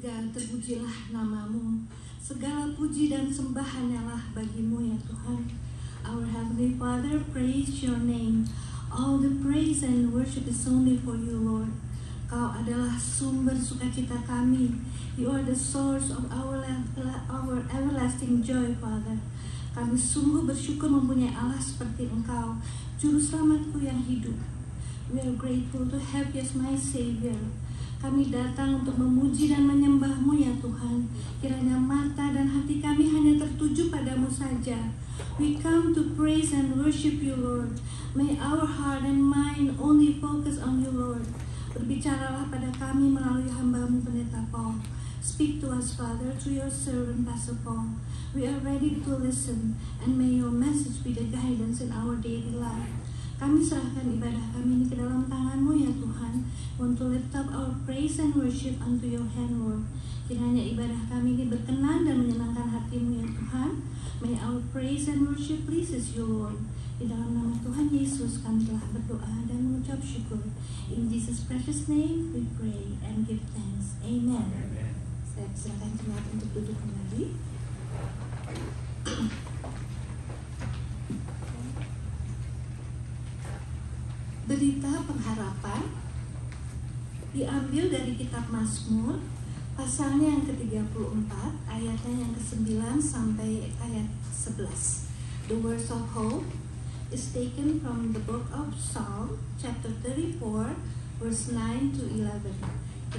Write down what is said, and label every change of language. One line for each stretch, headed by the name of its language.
Indonesian: Terpujilah namamu, segala puji dan sembah hanyalah bagimu ya Tuhan.
English: Our Heavenly Father, praise your name. All the praise and worship is only for you, Lord.
Indonesian: Kau adalah sumber sukacita kami.
English: You are the source of our everlasting joy, Father.
Indonesian: Kami sungguh bersyukur mempunyai Allah seperti Engkau, Juru Selamatku yang hidup.
English: We are grateful to have you as my Savior.
Indonesian: Kami datang untuk memuji dan menyembah-Mu ya Tuhan. Kiranya mata dan hati kami hanya tertuju padamu saja.
English: We come to praise and worship you, Lord. May our heart and mind only focus on you, Lord.
Indonesian: Berbicaralah pada kami melalui hamba-Mu Pendeta Paul.
English: Speak to us, Father, through your servant, Pastor Paul. We are ready to listen, and may your message be the guidance in our daily life.
Indonesian: Kami serahkan ibadah kami ini ke dalam tangan-Mu ya Tuhan.
English: Want to lift up our praise and worship unto your hand, Lord.
Indonesian: Kiranya ibadah kami ini berkenan dan menyenangkan hati-Mu ya Tuhan.
English: May our praise and worship pleases you, Lord.
Indonesian: Di dalam nama Tuhan Yesus kami telah berdoa dan mengucap syukur.
English: In Jesus' precious name we pray and give thanks.
Indonesian: Amen. Saya silakan jemaat untuk duduk kembali. Berita pengharapan diambil dari kitab Mazmur pasalnya yang ke-34 ayatnya yang ke-9 sampai ayat 11.
English: The words of hope is taken from the book of Psalm chapter 34 verse 9 to 11.